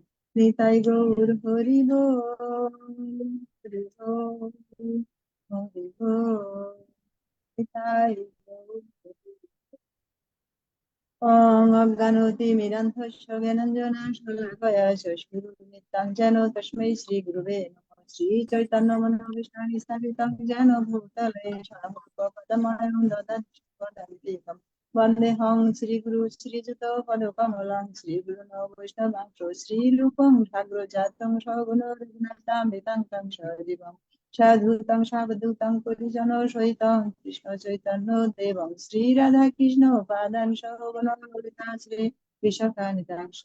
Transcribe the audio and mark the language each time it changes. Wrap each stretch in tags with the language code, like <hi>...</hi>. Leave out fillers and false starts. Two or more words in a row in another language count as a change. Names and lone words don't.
<bn>নিতাই গৌর হরি বল, হরি বল, হরি বল, নিতাই গৌর হরি বল।</bn> <sa>ওং অজ্ঞানতিমিরন্ধস্য জ্ঞানাঞ্জনাশলাকয়া চক্ষুरुन्मिलितं येन तस्मै श्रीगुरुवे नमः। श्रीचैतन्यमनोभीष्टानि स्थापितं येन भूतले स्वयं पदमानं ददति स्वपदान्तिकम्। वन्देऽहं श्रीगुरु श्रीयुतं पदकमलं श्रीगुरुन् वैष्णवांश्च श्रीरूपं साग्रजातं सगुणरघुनाथामृतं तं सजीवम् साधुतं सावधूतं परिजनसहितं कृष्ण चैतन्य देवं श्रीराधा कृष्ण पादान् सगुणललिता श्री विशाखानितांश।</sa>